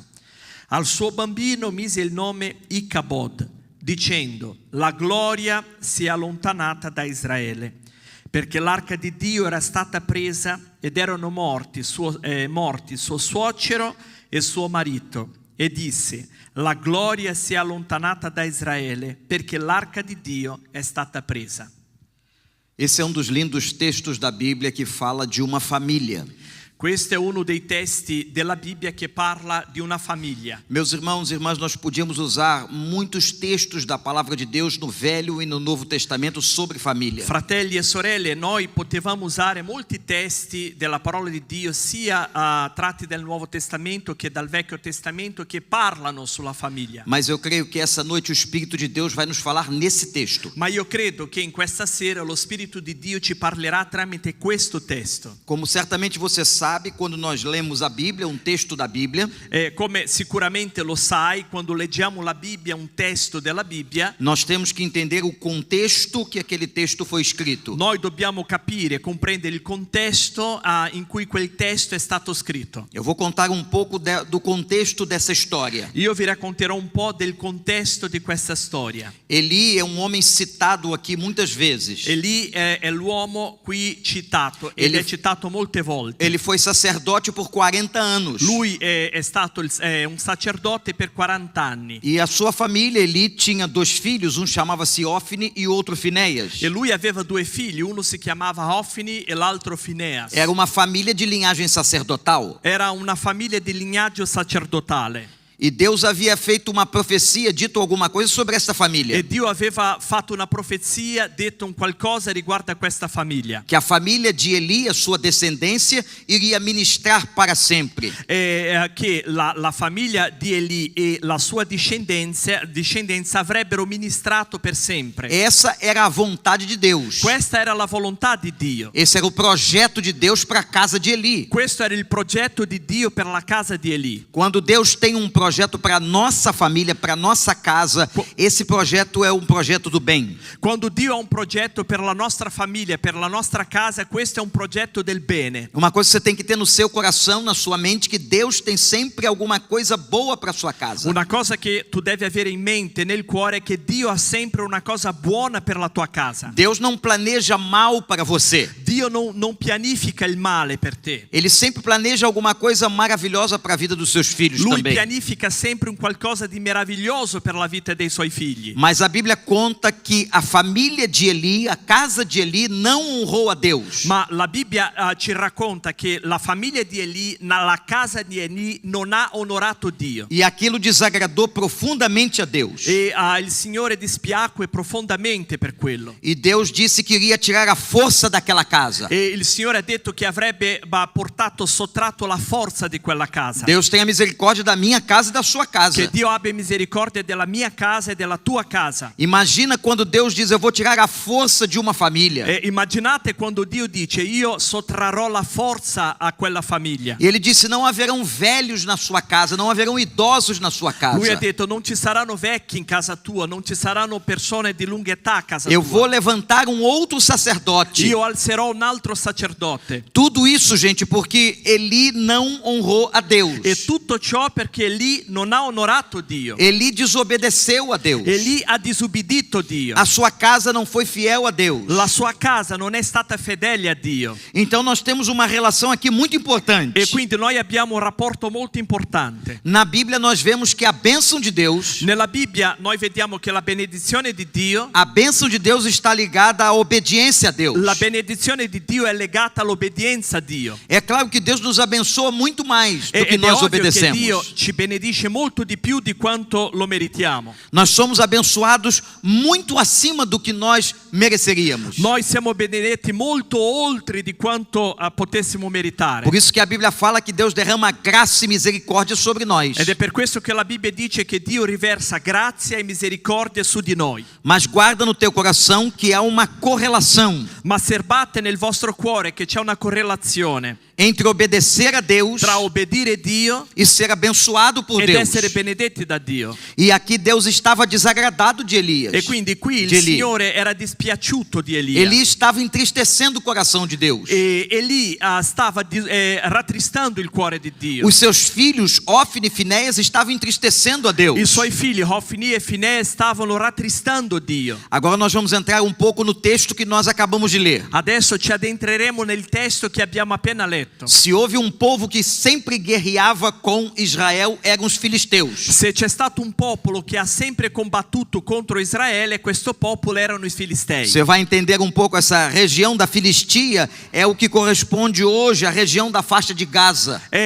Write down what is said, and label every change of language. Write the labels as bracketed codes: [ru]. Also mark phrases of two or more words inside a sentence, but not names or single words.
[it] Al suo bambino mise il nome Icabod, dicendo: «La gloria si è allontanata da Israele», perché l'arca di Dio era stata presa ed erano morti suo suocero e suo marito. E disse: «La gloria si è allontanata da Israele, perché l'arca di Dio è stata presa». [pt] Esse é dos lindos textos da Bíblia que fala de uma família. [it] Questo è uno dei testi della Bibbia che parla di una famiglia. [pt] Meus irmãos e irmãs, nós podíamos usar muitos textos da palavra de Deus no Velho e no Novo Testamento sobre família. [it] Fratelli e sorelle, noi potevamo usare molti testi della parola di Dio, sia tratti del Nuovo Testamento che dal Vecchio Testamento, che parlano sulla famiglia. [pt] Mas eu creio que essa noite o Espírito de Deus vai nos falar nesse texto. [it] Ma io credo che in questa sera lo Spirito di Dio ci parlerà tramite questo testo. [pt] Como certamente você sabe, quando nós lemos a Bíblia, um texto da Bíblia, [it] Come sicuramente lo sai, quando leggiamo la Bibbia, un testo della Bibbia, [pt] nós temos que entender o contexto que aquele texto foi escrito. [it] noi dobbiamo capire, comprendere il contesto in cui quel testo è stato scritto. [pt] Eu vou contar um pouco do contexto dessa história. [it] Io vi racconterò un po' del contesto di questa storia. [pt] Eli é um homem citado aqui muitas vezes. [it] Elì è l'uomo qui citato ed è citato molte volte. [pt] Ele foi sacerdote por 40 anos. [it] Lui è stato un sacerdote per 40 anni. [pt] E a sua família, Eli tinha 2 filhos, um chamava-se Ofni e outro Finéias. [it] E lui aveva 2 figli, uno si chiamava Ofni e l'altro Fineas. [pt] Era uma família de linhagem sacerdotal. [it] Era una famiglia di lignaggio sacerdotale. [pt] E Deus havia feito uma profecia, dito alguma coisa sobre essa família. [it] E Dio aveva fatto una profezia, detto un qualcosa riguardo a questa famiglia. [pt] Que a família de Eli, a sua descendência, iria ministrar para sempre. [it] Che la famiglia di Elì e la sua discendenza avrebbero ministrato per sempre. [pt] Essa era a vontade de Deus. [it] Questa era la volontà di Dio. [pt] Esse era o projeto de Deus para a casa de Eli. [it] Questo era il progetto di Dio per la casa di Elì. [pt] Quando Deus tem um projeto projeto para nossa família, para nossa casa, esse projeto é um projeto do bem. [it] Quando Dio ha un progetto per la nostra famiglia, per la nostra casa, questo è un progetto del bene. [pt] Uma coisa que você tem que ter no seu coração, na sua mente, que Deus tem sempre alguma coisa boa para sua casa. [it] Una cosa che tu devi avere in mente, nel cuore, è che Dio ha sempre una cosa buona per la tua casa. [pt] Deus não planeja mal para você. [it] Dio non pianifica il male per te. [pt] Ele sempre planeja alguma coisa maravilhosa para a vida dos seus filhos [it] Lui [pt] também. [it] pianifica sempre un qualcosa di meraviglioso per la vita dei suoi figli. [pt] Mas a Bíblia conta que a família de Eli, a casa de Eli, não honrou a Deus. [it] Ma la Bibbia ci racconta che la famiglia di Eli, la casa di Eli, non ha onorato Dio. [pt] E aquilo desagradou profundamente a Deus. [it] E il Signore dispiacque profondamente per quello. [pt] E Deus disse que iria tirar a força daquela casa. [it] E il Signore ha detto che avrebbe sottratto la forza di quella casa. [pt] Deus tenha misericórdia da minha casa e da sua casa. [it] Che Dio abbia misericordia della mia casa e della tua casa. [pt] Imagina quando Deus diz, eu vou tirar a força de uma família. [it] E immaginate quando Dio dice, io sottrarrò la forza a quella famiglia. [pt] E ele disse, não haverão velhos na sua casa, não haverão idosos na sua casa. [it] Lui ha detto, non ci saranno vecchi in casa tua, non ci saranno persone di lunga età a casa [pt] Eu [it] tua. [pt] vou levantar um outro sacerdote. [it] Io alzerò un altro sacerdote. [pt] Tudo isso, gente, porque Eli não honrou a Deus. [it] E tutto ciò perché Eli non ha onorato Dio. [pt] Eli desobedeceu a Deus. [it] Eli ha disubbidito Dio. [pt] A sua casa não foi fiel a Deus. [it] La sua casa non è stata fedele a Dio. [pt] Então nós temos uma relação aqui muito importante. [it] E quindi noi abbiamo un rapporto molto importante. [pt] Na Bíblia nós vemos que a bênção de Deus, [it] Nella Bibbia noi vediamo che la benedizione di Dio, [pt] a bênção de Deus está ligada à obediência a Deus. [it] la benedizione di Dio è legata all'obbedienza a Dio. [pt] É claro que Deus nos abençoa muito mais do que [it] Ed è [pt] nós [it] ovvio che Dio [pt] obedecemos. [it] ci benedice molto di più di quanto lo meritiamo. [pt] Nós somos abençoados muito acima do que nós mereceríamos. [it] Noi siamo benedetti molto oltre di quanto potessimo meritare. [pt] Por isso que a Bíblia fala que Deus derrama graça e misericórdia sobre nós. [it] Ed è per questo che la Bibbia dice che Dio riversa grazia e misericordia su di noi. [pt] Mas guarda no teu coração que há uma correlação [it] Ma serbate nel vostro cuore che c'è una correlazione [pt] entre obedecer a Deus [it] tra obbedire Dio [pt] e ser abençoado por [it] ed [pt] Deus. [it] essere benedetti da Dio. [pt] E aqui Deus estava desagradado de Elias. [it] E quindi qui il [pt] De Eli. [it] Signore era dispiaciuto di Elia. [pt] Eli estava entristecendo o coração de Deus. [it] E Eli stava rattristando il cuore di Dio. [pt] Os seus filhos, Ofni e Finéias, estavam entristecendo a Deus. [it] I suoi figli Hofni e Finè stavano rattristando Dio. [pt] Agora nós vamos entrar um pouco no texto que nós acabamos de ler. [it] Adesso ci addentreremo nel testo che abbiamo appena letto. [pt] Se houve um povo que sempre guerreava com Israel, eram os filisteus. [it] Se c'è stato un popolo che ha sempre combattuto contro Israele, questo popolo erano i Filistei. [pt] Você vai entender um pouco essa região da Filistia, é o que corresponde hoje à região da faixa de Gaza.